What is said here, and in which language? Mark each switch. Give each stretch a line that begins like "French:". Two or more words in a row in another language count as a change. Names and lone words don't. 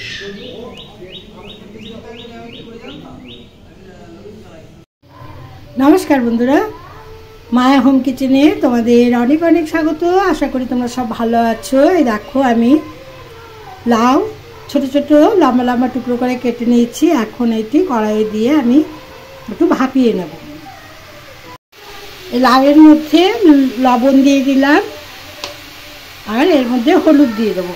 Bangla: নমস্কার বন্ধুরা মায়া হোম কিচেনে তোমাদের অনেক অনেক স্বাগত। আশা করি তোমরা সব ভালো আছো। এই দেখো আমি লাউ ছোট ছোট লম্বা লম্বা টুকরো করে কেটে নিয়েছি। এখন এটি কড়াইয়ে দিয়ে আমি একটু ভাপিয়ে নেব। এই লাউয়ের মধ্যে লবণ দিয়ে দিলাম আর এর মধ্যে হলুদ দিয়ে দেব।